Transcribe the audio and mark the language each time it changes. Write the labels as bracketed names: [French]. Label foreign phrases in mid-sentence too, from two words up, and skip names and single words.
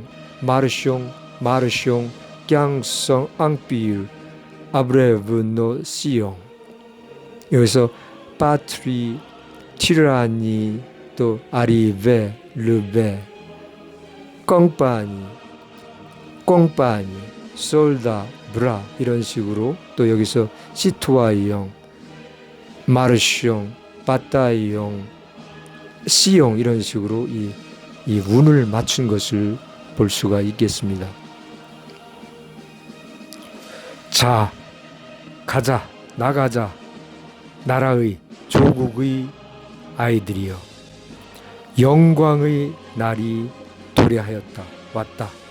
[French] Marchons, marchons, gang son empire. Abreuve nos sillons. [Korean] 여기서 [French] patrie, tyrannie, [Korean] 또 [French] arrivé, levé, compagnie, soldat, bras [Korean] 이런 식으로 또 여기서 [French] citoyen, marchons, bataillon, sillon [Korean] 이런 식으로 이 운을 맞춘 것을 볼 수가 있겠습니다. 자, 가자, 나가자, 나라의 조국의 아이들이여, 영광의 날이 도래하였다, 왔다.